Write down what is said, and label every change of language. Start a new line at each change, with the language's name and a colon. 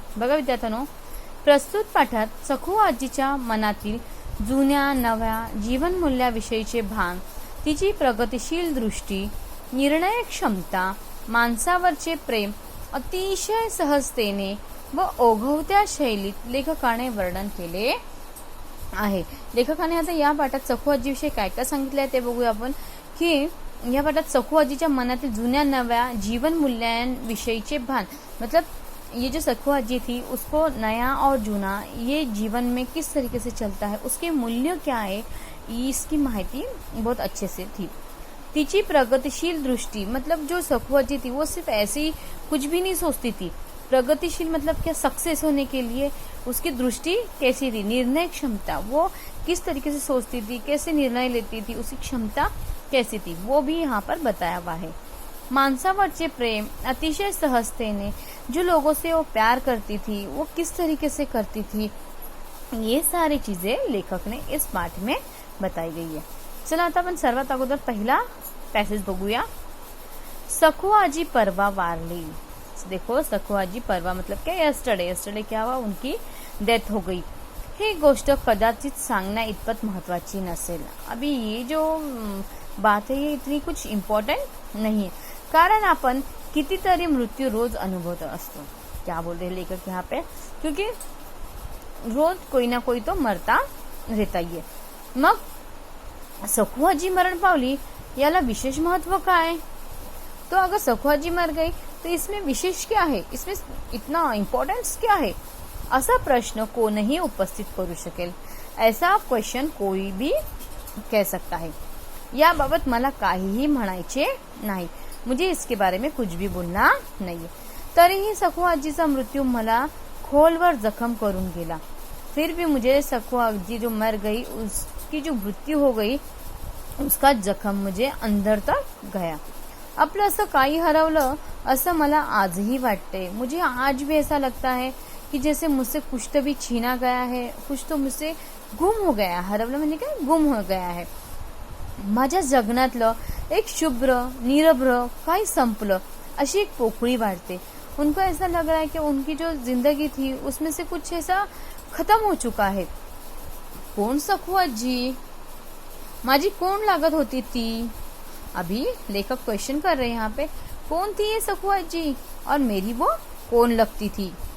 Marathi: बघा विद्यार्थ्यांनो, प्रस्तुत पाठात सखू आजीच्या मनातील जुन्या नव्या जीवनमूल्याविषयीचे भान, तिची प्रगतिशील दृष्टी, निर्णय क्षमता, माणसावरचे प्रेम अतिशय सहजतेने व ओघवत्या शैलीत लेखकाने वर्णन केले आहे. लेखकाने आता या पाठात सखू आजीविषयी काय काय सांगितले आहे ते बघूया आपण. की या पाठात सखू आजीच्या मनातील जुन्या नव्या जीवन मूल्यांविषयीचे भान,
Hindi: मतलब ये जो सखू आजी थी उसको नया और जूना ये जीवन में किस तरीके से चलता है, उसके मूल्य क्या है, इसकी माहिती बहुत अच्छे से थी.
Marathi: तिची प्रगतिशील दृष्टि,
Hindi: मतलब जो सखू आजी थी वो सिर्फ ऐसे ही कुछ भी नहीं सोचती थी. प्रगतिशील मतलब क्या, सक्सेस होने के लिए उसकी दृष्टि कैसी थी. निर्णय क्षमता, वो किस तरीके से सोचती थी, कैसे निर्णय लेती थी, उसकी क्षमता कैसी थी, वो भी यहाँ पर बताया हुआ है.
Marathi: मानसावरचे प्रेम अतिशय सहजतेने,
Hindi: जो लोगों से वो प्यार करती थी वो किस तरीके से करती थी, ये सारी चीजें लेखक ने इस पाठ में बताई गई है.
Marathi: चला आता आपण सर्वात अगोदर पहिला पॅसेज बघूया. सखू आजी परवा वारली.
Hindi: देखो, सखू आजी परवा मतलब क्या, यस्टरडे क्या हुआ, उनकी डेथ हो गई.
Marathi: ही गोष्ट कदाचित सांगण्या इतपत महत्वाची नसेल.
Hindi: अभी ये जो बात है ये इतनी कुछ इम्पॉर्टंट नहीं है,
Marathi: कारण आपण कितीतरी मृत्यू रोज अनुभवत असतो.
Hindi: क्या बोल रहे लेखक यहाँ पे, क्योंकि रोज कोई ना कोई तो मरता रहता ही है.
Marathi: मग सखू आजी मरण पावली, याला विशेष महत्व काय?
Hindi: तो अगर सखू आजी मर गई तो इसमें विशेष क्या है, इसमें इतना इम्पोर्टेंस क्या है,
Marathi: असा प्रश्न कोणीही उपस्थित करू शकेल.
Hindi: ऐसा क्वेश्चन कोई भी कह सकता है.
Marathi: याबाबत मला काहीही म्हणायचे नाही.
Hindi: मुझे इसके बारे में कुछ भी बोलना नहीं है.
Marathi: तरीही सखू आजीचा मृत्यू मला खोलवर जखम करून गेला.
Hindi: फिर भी मुझे सखू आजी जो मर गई, उसकी जो मृत्यू हो गई, उसका जखम मुझे अंदर तक गया.
Marathi: आपलं असं काही हरवलं असं मला आजही वाटते.
Hindi: मुझे आज भी ऐसा लगता है कि जैसे मुझसे कुछ तो भी छीना गया है, कुछ तो मुझसे गुम हो गया.
Marathi: हरवलं म्हणजे काय,
Hindi: गुम हो गया है.
Marathi: माझ्या जगण्यातलं एक शुभ्र निरभ्र काही संपलं अशी एक पोकळी वाढते.
Hindi: उनको ऐसा लग रहा है कि उनकी जो जिंदगी थी उसमें से कुछ ऐसा खत्म हो चुका है.
Marathi: कौन सखू आजी, माझी कोण लागत होती ती?
Hindi: अभी लेखक क्वेश्चन कर रहे हैं यहाँ पे, कौन थी ये सखू आजी और मेरी वो कोण लगती थी.